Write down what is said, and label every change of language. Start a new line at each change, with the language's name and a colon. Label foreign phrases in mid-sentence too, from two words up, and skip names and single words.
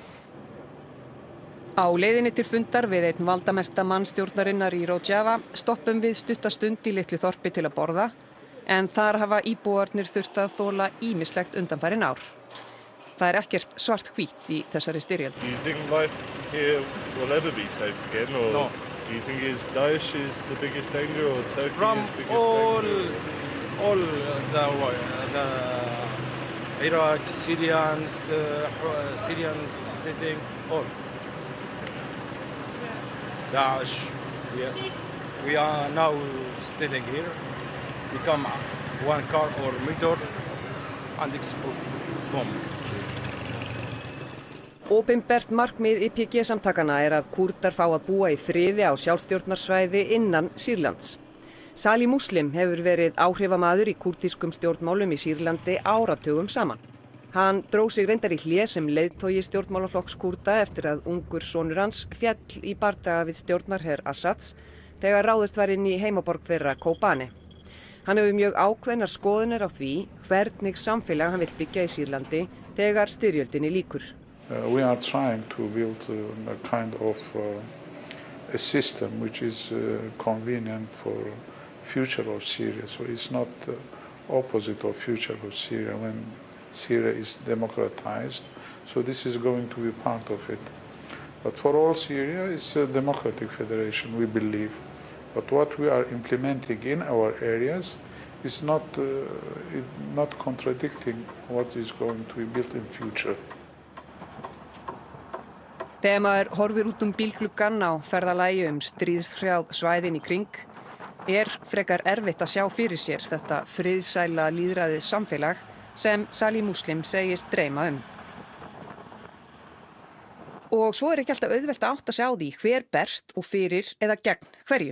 Icelandic: Á leiðinni til fundar við einn valdamesta mann stjórnarinnar í Rojava stoppum við stutta stund í litlu þorpi til að borða, en þar hafa íbúarnir þurft að þola ýmislegt undanfarin ár. Það ekkert svart-hvítt í þessari styrjöld.
English: Do you think life here will ever be safe again, or No. do you think Daesh is the biggest danger, or Turkey From is biggest all danger? the Iraq, Syrians, thing, all. Daesh, we are now standing here. We come one car or meter and explode bomb.
Icelandic: Opinbert markmið YPG-samtakana að Kúrdar fá að búa í friði á sjálfstjórnarsvæði innan Sýrlands. Salih Muslim hefur verið áhrifamaður í kúrdískum stjórnmálum í Sýrlandi áratugum saman. Hann dró sig reyndar í hlé sem leiðtogi stjórnmálaflokks Kúrda eftir að ungur sonur hans féll í bardaga við stjórnarher Assads þegar ráðist var inn í heimaborg þeirra Kobani. Hann hefur mjög ákveðnar skoðanir á því hvernig samfélag hann vill byggja í Sýrlandi þegar styrjöldinni lýkur.
English: We are trying to build a kind of a system which is convenient for future of Syria. So it's not opposite of future of Syria when Syria is democratized. So this is going to be part of it. But for all Syria, it's a democratic federation, we believe. But what we are implementing in our areas is not contradicting what is going to be built in future.
Icelandic: Þegar maður horfir út bílgluggann á ferðalagi stríðshrjáð svæðin í kring, frekar erfitt að sjá fyrir sér þetta friðsæla lýðræðið samfélag sem Salih Muslim segist dreyma Og svo ekki alltaf auðvelt að átta sig á því hver berst og fyrir eða gegn hverju.